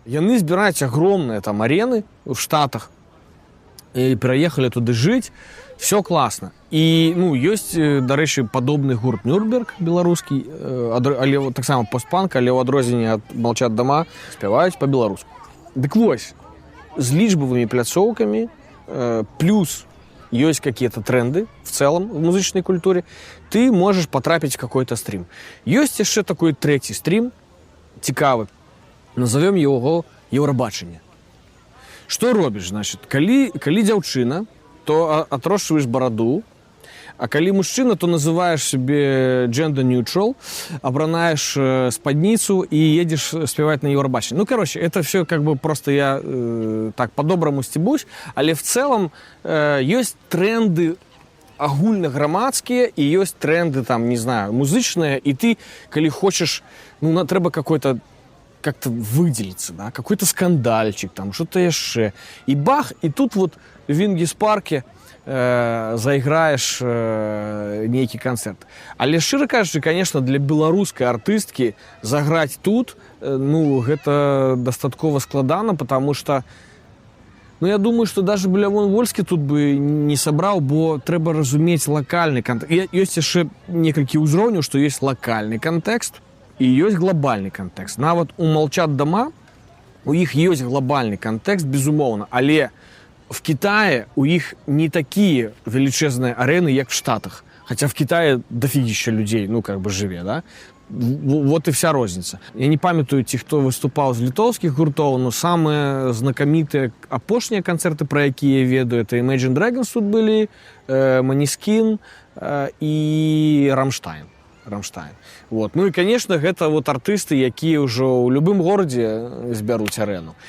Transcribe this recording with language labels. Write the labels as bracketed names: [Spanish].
[Belarusian] Яны збіраюць агромныя там арены в Штатах, і пераехалі туды жыць, все класна. І, ну, ёсць, дарэчы, падобны гурт Нюрнберг беларускі, але таксама постпанк, але ў адрозненне ад «Молчат дома» спяваюць па-беларуску. Дык вось, с лічбавымі пляцоўкамі, [Russian] плюс есть какие-то тренды в целом в музычной культуре, ты можешь потрапить в какой-то стрим. Есть еще такой третий стрим, цікавый, назовем его «Еўрабачанне». Что робишь, значит, калі дзяўчына, то отрощиваешь бороду, [Belarusian] А калі мужчына, то называешь себе gender neutral, абранаешь спадніцу і едешь спевать на Евробаченні. [Russian] Ну, короче, это все как бы просто я так по-доброму стебусь, але в целом ёсць тренды агульнаграмадскія і ёсць тренды, там, не знаю, музычныя, і ты, [Belarusian] калі хочаш, ну, трэба [Russian] какой-то как-то выделиться, да, какой-то скандальчик, там, что-то яшчэ. И бах, и тут вот в Вінгіс-парке заиграешь нейкі концерт. [Belarusian] Але шчыра кажучы, конечно, для беларускай артысткі заграць тут, ну, гэта дастаткова складана, [Russian] потому что, ну, я думаю, что даже [Belarusian] Лявон Вольскі тут бы не сабраў, бо трэба разумець лакальны кантэкст. Ёсць яшчэ некалькі ўзроўняў, што ёсць лакальны кантэкст і ёсць глобальны кантэкст. Нават у «Молчат дома» у іх ёсць глобальны кантэкст, безумоўна, але в Китае у іх не такія велічэзныя арэны, як в Штатах. [Russian] Хотя в Китае дофигища людей, ну, как бы жыве, да? Вот и вся розница. [Belarusian] Я не памятаю ці, хто выступаў з літоўскіх гуртоў, но самыя знакамітыя апошнія канцэрты, пра якія я ведаю, это Imagine Dragons тут былі, Måneskin і Рамштайн. Вот. Ну і, конечно, гэта вот артысты, якія ўжо ў любым горадзе збяруць арэну.